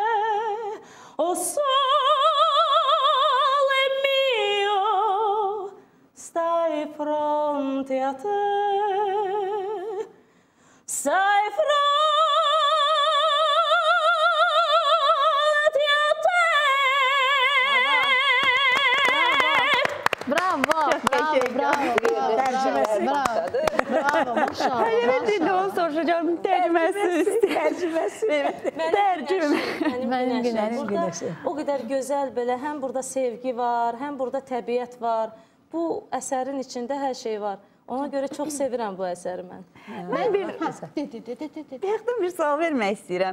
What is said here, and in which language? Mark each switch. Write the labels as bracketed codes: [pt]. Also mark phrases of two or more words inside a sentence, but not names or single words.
[it] mio, stai fronte a te, stai fronte a te. Bravo, bravo, [tr] maşallah. Hayır, dilde onu soracağım. [az] Tərcüməsi. Mənim günəşim. O qədər gözəl belə, həm burada sevgi var, həm burada təbiət var. Bu əsərin içində hər şey var. Ona görə çox sevirəm bu əsəri mən. Mən bir sual vermək istəyirəm.